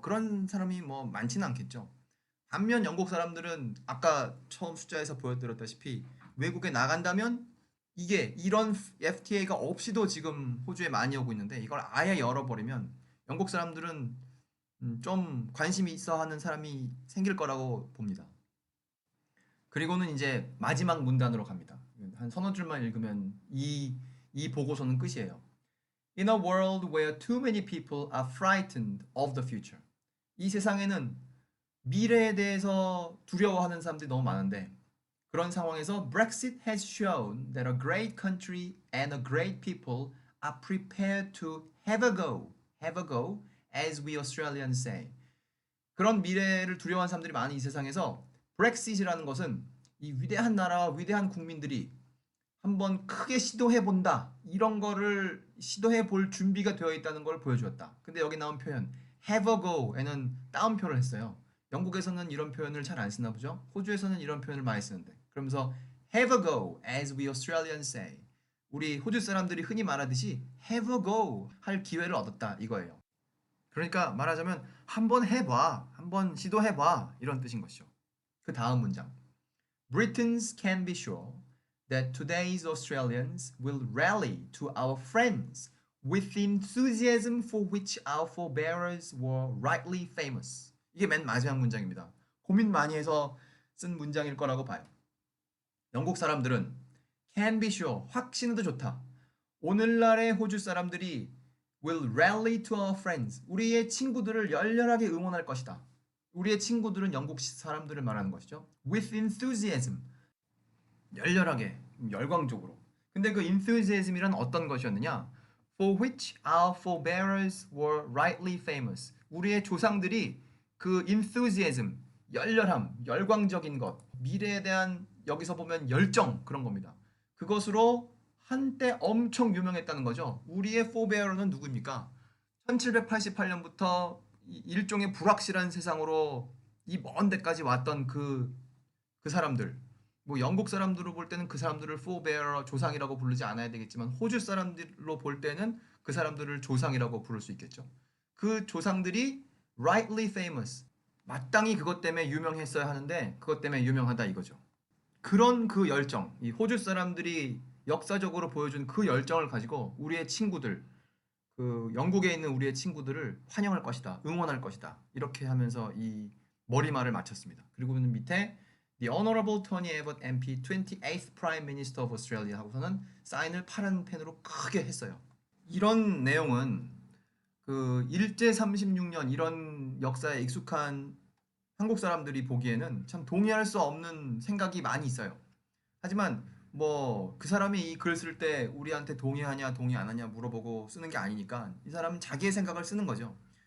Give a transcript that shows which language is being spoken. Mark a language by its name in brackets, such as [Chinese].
[Korean] 그런 사람이 뭐 많지는 않겠죠. 반면 영국 사람들은 아까 처음 숫자에서 보여드렸다시피 외국에 나간다면 이게 이런 FTA가 없이도 지금 호주에 많이 오고 있는데 이걸 아예 열어버리면 영국 사람들은 좀 관심이 있어 하는 사람이 생길 거라고 봅니다. 그리고는 이제 마지막 문단으로 갑니다. 한 서너 줄만 읽으면 이 보고서는 끝이에요. [English] In a world where too many people are frightened of the future. [Korean] 이 세상에는 미래에 대해서 두려워하는 사람들이 너무 많은데 그런 상황에서 [English] Brexit has shown that a great country and a great people are prepared to have a go, as we Australians say. [Korean] 그런 미래를 두려워하는 사람들이 많은 이 세상에서 브렉시트라는 것은 이 위대한 나라와 위대한 국민들이 한번 크게 시도해 본다. 이런 거를 시도해 볼 준비가 되어 있다는 걸 보여주었다. 근데 여기 나온 표현 have a go에는 따옴표를 했어요. 영국에서는 이런 표현을 잘 안 쓰나 보죠. 호주에서는 이런 표현을 많이 쓰는데. [English] 그러면서 have a go as we Australians say. [Korean] 우리 호주 사람들이 흔히 말하듯이 have a go 할 기회를 얻었다 이거예요. 그러니까 말하자면 한번 해봐, 한번 시도해봐 이런 뜻인 것이죠. 그 다음 문장. [English] Britons can be sure that today's Australians will rally to our friends with enthusiasm for which our forebears were rightly famous. [Korean] 이게 맨 마지막 문장입니다. 고민 많이 해서 쓴 문장일 거라고 봐요. 영국 사람들은 [English] can be sure, [Korean] 확신해도 좋다. 오늘날의 호주 사람들이 [English] will rally to our friends. [Korean] 우리의 친구들을 열렬하게 응원할 것이다. 우리의 친구들은 영국 사람들을 말하는 것이죠. [English] With enthusiasm. [Korean] 열렬하게, 열광적으로. 근데 그 enthusiasm이란 어떤 것이었느냐? [English] For which our forebears were rightly famous. [Korean] 우리의 조상들이 그 enthusiasm, 열렬함, 열광적인 것, 미래에 대한 여기서 보면 열정 그런 겁니다. 그것으로 한때 엄청 유명했다는 거죠. 우리의 forebear는 누구입니까? 1788년부터 일종의 불확실한 세상으로 이 먼 데까지 왔던 그 사람들. 뭐 영국 사람들로 볼 때는 그 사람들을 forebear 조상이라고 부르지 않아야 되겠지만 호주 사람들로 볼 때는 그 사람들을 조상이라고 부를 수 있겠죠. 그 조상들이 [English] rightly famous. [Korean] 마땅히 그것 때문에 유명했어야 하는데 그것 때문에 유명하다 이거죠. 그런 그 열정, 이 호주 사람들이 역사적으로 보여준 그 열정을 가지고 우리의 친구들, 그 영국에 있는 우리의 친구들을 환영할 것이다, 응원할 것이다 이렇게 하면서 이 머리말을 마쳤습니다. 그리고는 밑에 The Honorable Tony Abbott MP, 28th Prime Minister of Australia 하고서는 사인을 파란 펜으로 크게 했어요. 이런 내용은 그 일제 36년 이런 역사에 익숙한 한국 사람들이 보기에는 참 동의할 수 없는 생각이 많이 있어요. 하지만 뭐 그 사람이 이 글 쓸 때 우리한테 동의하냐 동의 안 하냐 물어보고 쓰는 게 아니니까 이 사람은 자기의 생각을 쓰는 거죠.